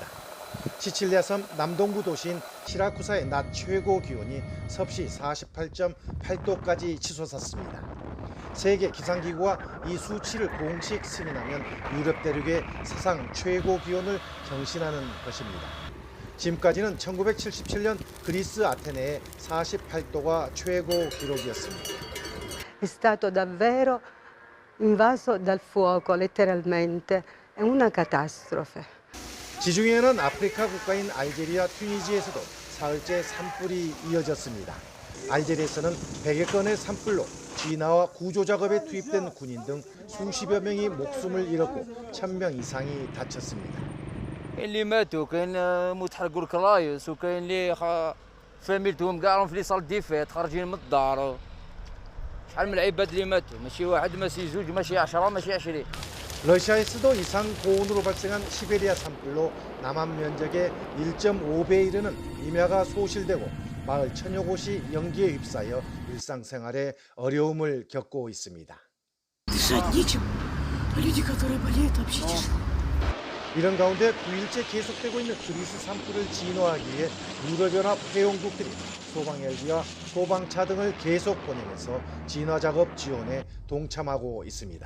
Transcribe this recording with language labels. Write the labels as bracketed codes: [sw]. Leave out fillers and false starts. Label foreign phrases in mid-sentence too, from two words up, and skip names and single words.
[ko] 시칠리아 섬 남동부 도시인 시라쿠사의 낮 최고 기온이 섭씨 48.8도까지 치솟았습니다. 세계 기상기구가 이 수치를 공식 승인하면 유럽 대륙의 사상 최고 기온을 경신하는 것입니다. 지금까지는 1977년 그리스 아테네의 48도가 최고 기록이었습니다. [it] È stato davvero invaso dal fuoco, letteralmente. È una catastrofe. [ko] 지중해는 아프리카 국가인 알제리아, 튀니지에서도 사흘째 산불이 이어졌습니다. 알제리에서는 100여 건의 산불로 진화와 구조 작업에 투입된 군인 등 수십여 명이 목숨을 잃었고 1000명 이상이 다쳤습니다. [ar] اللي ماتوا كاين متحرقوا الكرايس وكاين اللي فاميلتهم كاع راهم في [fr] les salles des fêtes [ar] خارجين من الدار شحال من العباد اللي ماتوا ماشي واحد ماشي زوج ماشي 10 ماشي 20 [ko] 러시아에서도 이상 고온으로 발생한 시베리아 산불로 남한 면적의 1.5배에 이르는 임야가 소실되고 마을 천여 곳이 연기에 휩싸여 일상생활에 어려움을 겪고 있습니다. 이런 가운데 9일째 계속되고 있는 그리스 산불을 진화하기 위해 유럽연합 회원국들이 소방헬기와 소방차 등을 계속 보내면서 진화 작업 지원에 동참하고 있습니다.